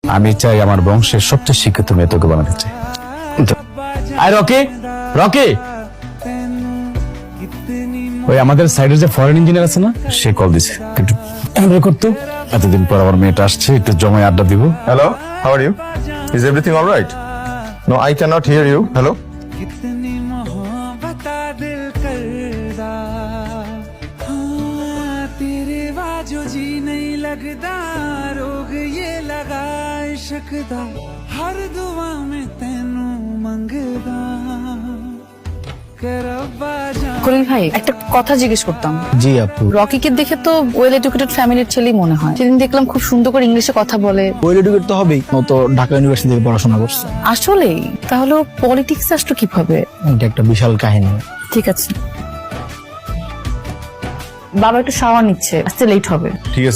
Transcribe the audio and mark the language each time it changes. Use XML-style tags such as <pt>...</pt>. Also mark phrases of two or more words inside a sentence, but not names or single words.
<bn>আমি চাই আমার বংশের সবচেয়ে শিক্ষিত মেয়ে তোকে বানাতে চাই। আয় রকি, রকি, ওই আমাদের সাইডের যে</bn> <en>foreign engineer</en> <bn>আছে না, সে কল দিছে, একটু হ্যান্ডেল করতো। এতদিন পর আমার মেয়েটা আসছে, একটু জমায় আড্ডা দিব।</bn> <en>Hello, how are you? Is everything all right? No, I cannot hear you. Hello?</en> <pa>ਕਿਤਨੀ ਮੁਹੱਬਤ ਦਿਲ ਕਰਦਾ ਹਾਂ ਤੇਰੇ ਬਾਜੋ ਜੀ ਨਹੀਂ ਲਗਦਾ ਰੋਗ ਯੇ ਲਗਾ ਇਸ਼ਕ ਦਾ ਹਰ ਦੁਆ ਮੇਂ ਤੈਨੂੰ ਮੰਗਦਾ ਕਰੱਬਾ ਜਾ</pa> <bn>কলিল ভাই, একটা কথা জিজ্ঞেস করতাম। জি আপু, রকিকে দেখে তো</bn> <en>well educated</en> <bn>ফ্যামিলির ছেলেই মনে হয়। সেদিন দেখলাম খুব সুন্দর করে ইংলিশে কথা বলে।</bn> <en>well educate</en> <bn>তো হবেই, ও তো ঢাকা ইউনিভার্সিটি থেকে পড়াশোনা করছে। আসলেই? তাহলে পলিটিক্স আসলো কিভাবে? এটা একটা বিশাল কাহিনী। ঠিক আছে, বাবা একটু শাওয়ার নিচ্ছে, আসতে লেট হবে।</bn>